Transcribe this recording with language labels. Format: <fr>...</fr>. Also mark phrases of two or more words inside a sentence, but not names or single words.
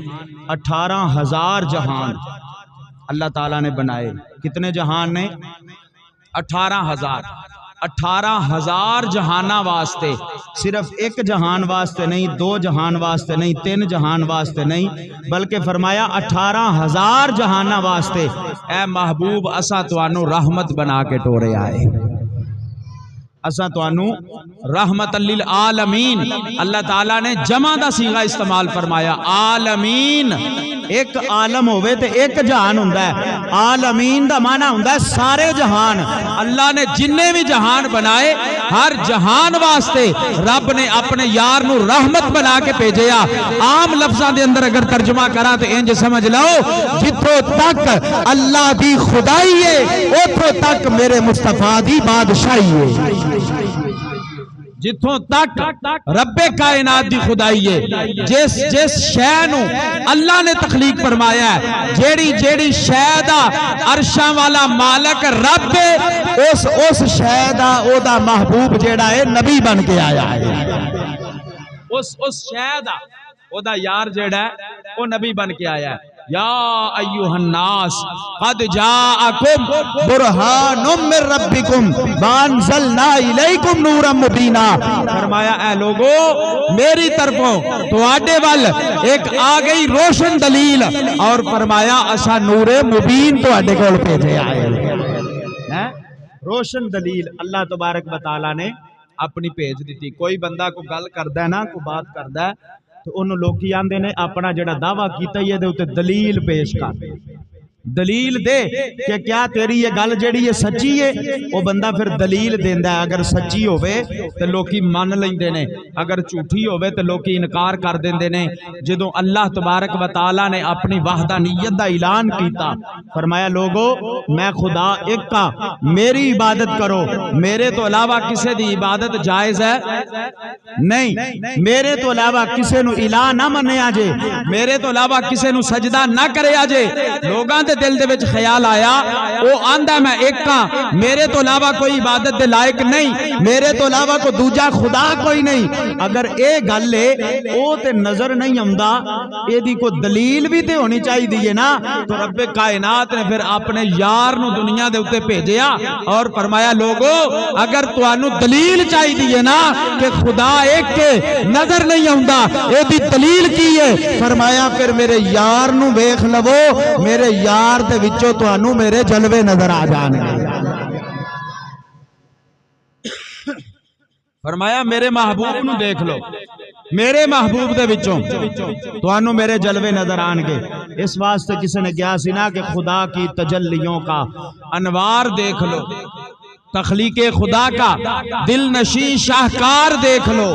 <ur>18,000 جہان اللہ تعالیٰ نے بنائے۔ کتنے جہان نے؟</ur> <pa>18,000 جہاناں واسطے، صرف ایک جہان واسطے نہیں، 2 جہان واسطے نہیں، 3 جہان واسطے نہیں، بلکہ فرمایا 18,000 جہاناں واسطے اے محبوب اساں تانوں رحمت بنا کے ٹورے آئے، اساں تانوں رحمت للعالمین۔ اللہ تعالیٰ نے جمع دا صیغہ استعمال فرمایا، عالمین۔ ایک عالم ہوئے تے ایک جہان ہوندا ہے، عالمین دا معنی ہوندا ہے سارے جہان۔ اللہ نے جننے بھی جہان بنائے ہر جہان واسطے رب نے اپنے یار نو رحمت بنا کے بھیجیا۔ عام لفظاں دے اندر اگر ترجمہ کرا تے انج سمجھ لو جتھوں تک اللہ دی خدائی ہے اوتھوں تک میرے مصطفیٰ دی بادشاہی ہے، جتھوں تک رب کائنات دی خدائی ہے۔ جس شے نو اللہ نے تخلیق فرمایا ہے، جیڑی شے دا عرشاں والا مالک رب ہے، اس شے دا او دا محبوب جیڑا ہے نبی بن کے آیا ہے، اس شے دا او دا یار جیڑا ہے او نبی بن کے آیا ہے۔</pa> <ar>یا ایوہ الناس قد جاءکم برہان من ربکم وانزلنا الیکم نورا مبینا،</ar> <pa>فرمایا اے لوگو میری طرفوں تواڈے وال ایک آ گئی روشن دلیل، اور فرمایا اسا نور مبین تواڈے کول بھیجے آئے۔ روشن دلیل اللہ تبارک و تعالی نے اپنی بھیج دیتی۔ کوئی بندہ کو گل کردا ہے نا، کوئی بات کردا ہے تو انہوں لوگی آندے نے اپنا جڑا دعویٰ کیتا ہے دے اتے دلیل پیش کر، دلیل دے کہ کیا تیری یہ گل جڑی یہ سچی ہے، وہ بندہ پھر دلیل دیندا ہے۔ اگر سچی ہوئے تو لوکی مان لیندے نے، اگر جھوٹی ہوئے تو لوکی انکار کر دیندے نے۔ جدوں اللہ تبارک و تعالیٰ نے اپنی وحدانیت دا اعلان کیتا، فرمایا لوگو میں خدا ایک کا، میری عبادت کرو، میرے تو علاوہ کسے دی عبادت جائز ہے نہیں، میرے تو علاوہ کسے نو الہ نہ منیا جے، میرے تو علاوہ کسے نو سجدہ نہ کریا جے۔ لوگاں دے دل دے وچ خیال آیا او آندا میں ایک کا، میرے تو علاوہ کوئی عبادت دے لائق نہیں، میرے تو علاوہ کوئی دوجا خدا کوئی نہیں۔ اگر اے گل ہے او تے نظر نہیں آندا، اے دی کوئی دلیل بھی تے ہونی چاہیے نا۔ تو رب کائنات نے پھر اپنے یار نو دنیا دے اوتے بھیجیا اور فرمایا لوگو اگر تانوں دلیل چاہیے نا کہ خدا ایک کے نظر نہیں آندا، اے دی دلیل کی ہے؟ فرمایا پھر میرے یار نو ویکھ لو، میرے یار دے وچوں تانوں میرے جلوے نظر آ جان گے۔ فرمایا میرے محبوب نو دیکھ لو، میرے محبوب دے وچوں تانوں میرے جلوے نظر آن گے۔</pa> <ur>اس واسطے کسی نے کہا سی نا کہ خدا کی تجلیوں کا انوار دیکھ لو، تخلیق خدا کا دل نشیں شاہکار دیکھ لو۔</ur>